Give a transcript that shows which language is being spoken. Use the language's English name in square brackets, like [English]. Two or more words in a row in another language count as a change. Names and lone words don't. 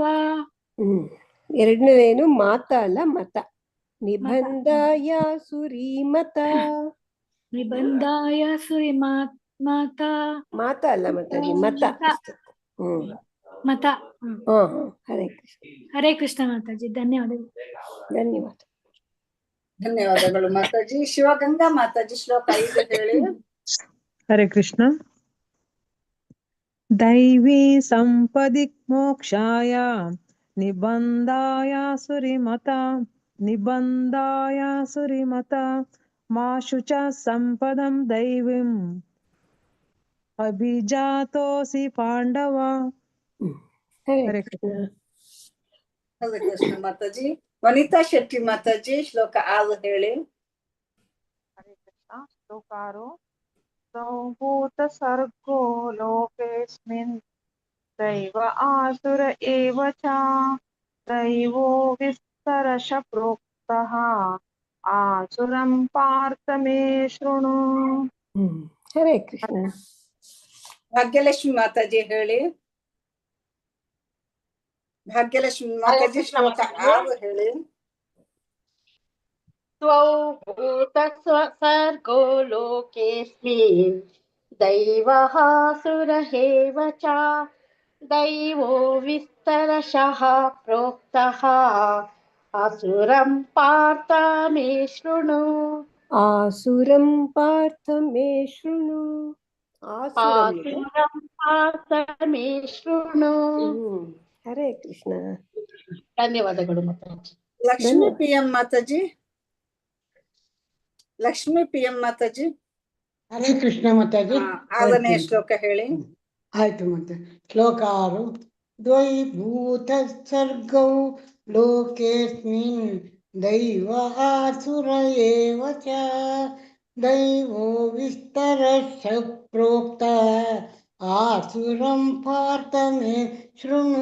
[Kannada] ಎರಡನೇದೇನು ಮಾತ ಅಲ್ಲ ಮತ. [Sanskrit] ನಿಬಂಧಾಯ ಸುರೀಮತ. ನಿಬಂಧಾಯ ಸುರಿ ಮಾತಾ [Kannada] ಮಾತ ಅಲ್ಲ ಮಾತಾಜಿ, ಮತ. ಮತ. ಹರೇ ಕೃಷ್ಣ. ಹರೇ ಕೃಷ್ಣ ಮಾತಾಜಿ. ಧನ್ಯವಾದಗಳು. ಧನ್ಯವಾದ. ಧನ್ಯವಾದಗಳು ಮಾತಾಜಿ. ಶಿವಗಂಗಾ ಮಾತಾಜಿ ಶ್ಲೋಕ 5 ಹೇಳಿ. ಹರೇ ಕೃಷ್ಣ. [Sanskrit] दैवी संपदि मोक्षाय निबन्धाय सुरिमता माशु च संपदं दैवीम् अभिजातोऽसि पाण्डव. [Kannada] ಹರೇ ಕೃಷ್ಣ. ಹರೇ ಕೃಷ್ಣ ಮಾತಾಜಿ. ವನಿತಾ ಶೆಟ್ಟಿ ಮಾತಾಜಿ ಶ್ಲೋಕ 6 ಹೇಳಿ. ಹರೇ ಕೃಷ್ಣ. ಶ್ಲೋಕ 6. [Sanskrit] ಸಂಭೂತ ಸರ್ಗೋ ಲೋಕೇಸ್ಮಿನ್ ದೈವ ಆಸುರ ಏವ ಚ ದೈವೋ ವಿಸ್ತರಶ ಪ್ರೋಕ್ತಃ ಆಸುರಂ ಪಾರ್ಥ ಮೇ ಶೃಣು. [Kannada] ಹರೇ ಕೃಷ್ಣ. ಭಾಗ್ಯಲಕ್ಷ್ಮಿ ಮಾತಾಜಿ ಹೇಳಿ. ಭಾಗ್ಯಲಕ್ಷ್ಮಿ ಮಾತಾಜಿ ಶ್ಲೋಕ 6 ಹೇಳಿ. [Sanskrit] ದ್ವೌ ಭೂತ ಸರ್ಗೋ ಲೋಕೇಸ್ಮಿನ್ दैवः सुर एव च दैवो विस्तरशः प्रोक्तः असुरं पार्थ मे शृणु. आसुरं पार्थ मे शृणु. आसुरं पार्थ मे शृणु. हरे कृष्ण. [Kannada] ಧನ್ಯವಾದಗಳು ಮಾತಾಜಿ. ಲಕ್ಷ್ಮೀ PM ಮಾತಾಜಿ. ಲಕ್ಷ್ಮೀ PM ಮಾತಾಜಿ. ಹರೇ ಕೃಷ್ಣ ಮಾತಾಜಿ. 6ನೇ ಶ್ಲೋಕ ಹೇಳಿ. ಆಯ್ತು ಮತ್ತೆ. ಶ್ಲೋಕ 6. [Sanskrit] ದ್ವೈಭೂತ ಸರ್ಗೌ ಲೋಕೇಸ್ಮಿನ್ ದೈವ ಆಸುರ ಏವ ಚ ದೈವೋ ವಿಸ್ತರಶ ಪ್ರೋಕ್ತ ಆಸುರಂ ಪಾರ್ಥ ಮೇ ಶೃಣು.